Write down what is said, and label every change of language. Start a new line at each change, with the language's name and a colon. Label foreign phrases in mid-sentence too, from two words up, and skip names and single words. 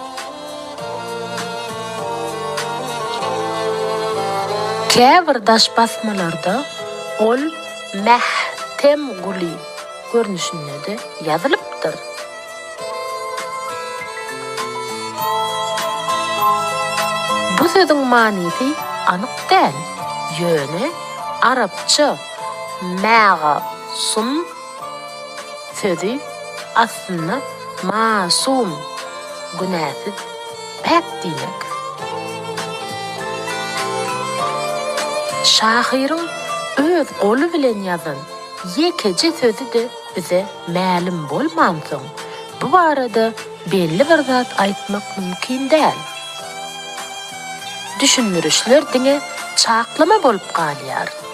Turkmen: Käbir daş basmalarda ol mahtem guly görnüşinde de ýazylypdyr. Bu sözüň manysy anyk däl. Ýöne arapça ma'sum sözü
Turkish: aslında masum, günahsız, pek demek.
Turkmen: Şahyryň öz goly bilen ýazan ýekeje sözü de bize ma'lum bolmansoň, bu barada belli bir zat aýtmak mümkin däl. Düşünürüşler diňe çaklama bolup galýar.